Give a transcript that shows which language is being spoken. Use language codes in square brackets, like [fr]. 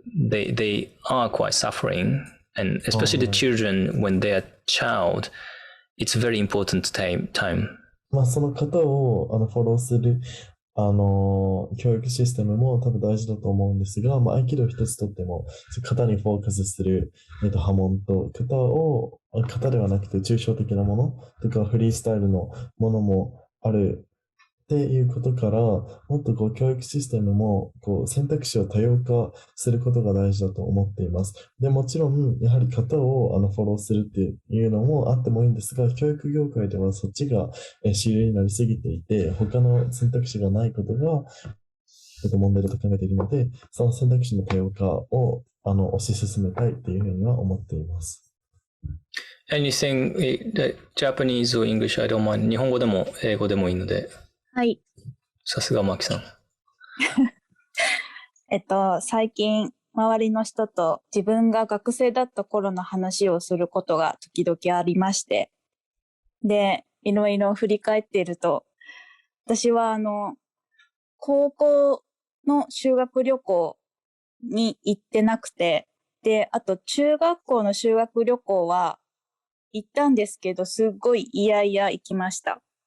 [en] They are quite suffering, and especially the children when they are child, it's very important time. [ja] まあその方をフォローする教育システムも多分大事だと思うんですが、合気道一つとっても型にフォーカスする、波紋と型ではなくて抽象的なものとかフリースタイルのものもあるっていうことから、もっと教育システムも選択肢を多様化することが大事だと思っています。でもちろんやはり型をフォローするっていうのもあってもいいんですが、教育業界ではそっちが主流になりすぎていて、他の選択肢がないことが問題だと考えているので、その選択肢の多様化を推し進めたいっていうふうには思っています。 [en] Anything Japanese or English, I don't mind. [ja] 日本語でも英語でもいいので。はい。さすがマキさん。最近周りの人と自分が学生だった頃の話をすることが時々ありまして、で、いろいろ振り返っていると、私は高校の修学旅行に行ってなくて、で、あと中学校の修学旅行は行ったんですけど、すっごい嫌々行きました。